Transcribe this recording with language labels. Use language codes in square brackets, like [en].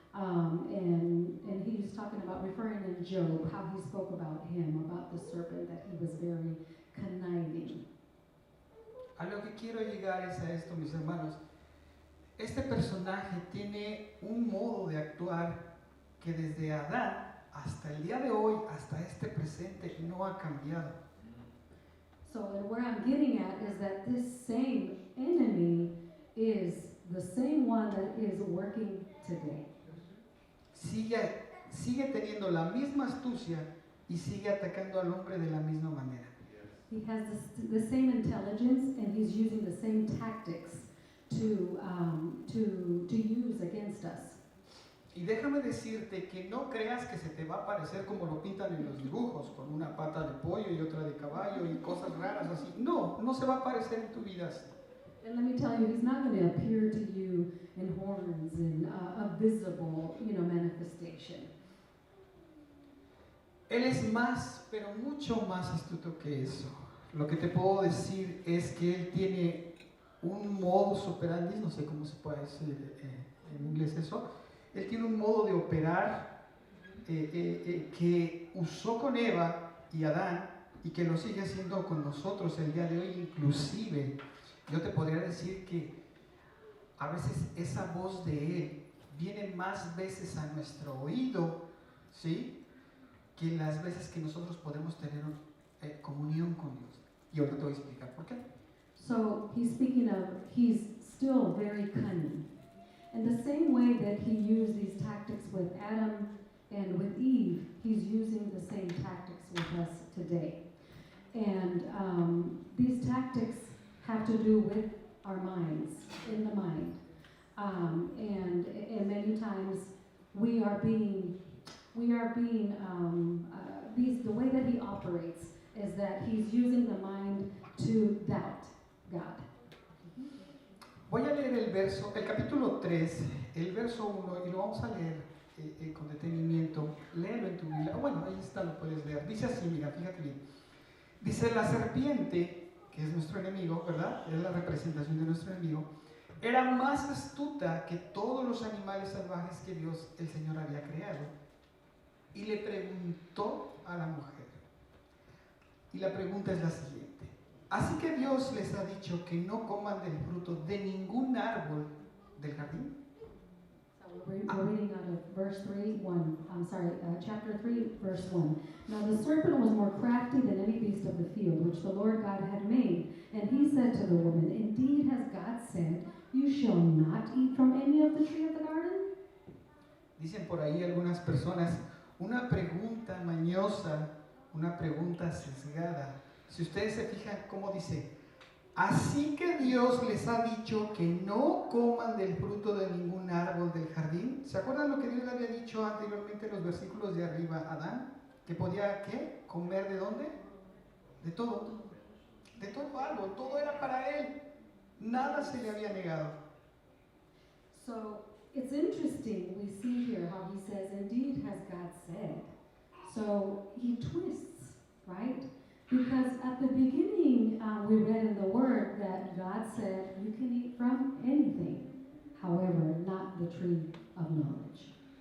[en] And he's talking about, referring in Job, how he spoke about him, about the serpent, that he was very conniving. [es] A lo que quiero llegar es a esto, mis hermanos. Este personaje tiene un modo de actuar que desde Adán hasta el día de hoy, hasta este presente, no ha cambiado. [en] So where I'm getting at is that this same enemy is the same one that is working today. [es] Sigue teniendo la misma astucia y sigue atacando al hombre de la misma manera. [en] He has the same intelligence, and he's using the same tactics to use against us. [es] Y déjame decirte que no creas que se te va a parecer como lo pintan en los dibujos, con una pata de pollo y otra de caballo y cosas raras así. No, no se va a parecer en tu vida así. [en] And let me tell you, he's not going to appear to you in horns and a visible, you know, manifestation. [es] Él es más, pero mucho más astuto que eso. Lo que te puedo decir es que él tiene un modus operandi, no sé cómo se puede decir en inglés eso. Él tiene un modo de operar que usó con Eva y Adán y que lo sigue haciendo con nosotros el día de hoy. Inclusive, yo te podría decir que a veces esa voz de Él viene más veces a nuestro oído, ¿sí?, que las veces que nosotros podemos tener comunión con Dios. Y ahora te voy a explicar por qué. [en] So he's speaking of, he's still very cunning. In the same way that he used these tactics with Adam and with Eve, he's using the same tactics with us today. And these tactics have to do with our minds, in the mind. And many times we are being the way that he operates is that he's using the mind to doubt God. [es] Voy a leer el capítulo 3, el verso 1, y lo vamos a leer con detenimiento. Léelo en tu Biblia. Bueno, ahí está, lo puedes leer. Dice así, mira, fíjate bien. Dice, la serpiente, que es nuestro enemigo, ¿verdad? Es la representación de nuestro enemigo. Era más astuta que todos los animales salvajes que Dios, el Señor, había creado. Y le preguntó a la mujer. Y la pregunta es la siguiente. Así que Dios les ha dicho que no coman del fruto de ningún árbol del jardín. [en] So we're reading out of verse 3, 1. Chapter 3, verse 1. Now the serpent was more crafty than any beast of the field, which the Lord God had made. And he said to the woman, indeed has God said, you shall not eat from any of the tree of the garden? [es] Dicen por ahí algunas personas, una pregunta mañosa, una pregunta sesgada. Si ustedes se fijan cómo dice, así que Dios les ha dicho que no coman del fruto de ningún árbol del jardín. ¿Se acuerdan lo que Dios le había dicho anteriormente en los versículos de arriba a Adán? Que podía, ¿qué? ¿Comer de dónde? De todo. De todo árbol, todo era para él. Nada se le había negado. [en] So it's interesting, we see here how he says, indeed has God said. So he twists, right? Because at the beginning, we read in the Word that God said, you can eat from anything, however, not the tree of knowledge.